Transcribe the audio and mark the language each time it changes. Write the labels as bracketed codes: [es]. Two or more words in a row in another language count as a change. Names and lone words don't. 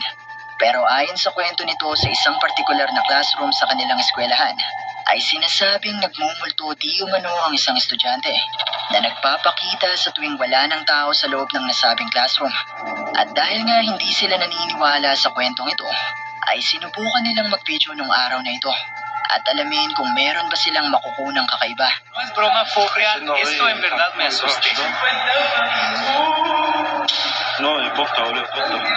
[tl] Pero ayon sa kwento nito sa isang partikular na classroom sa kanilang eskwelahan, ay sinasabing nagmumulto di umano ang isang estudyante na nagpapakita sa tuwing wala ng tao sa loob ng nasabing classroom. At dahil nga hindi sila naniniwala sa kwentong ito, ay sinubukan nilang mag-video nung araw na ito at alamin kung meron ba silang makukunang kakaiba. [es] No es broma, fue real. Esto en verdad me asusté. No, posta, boludo, posta.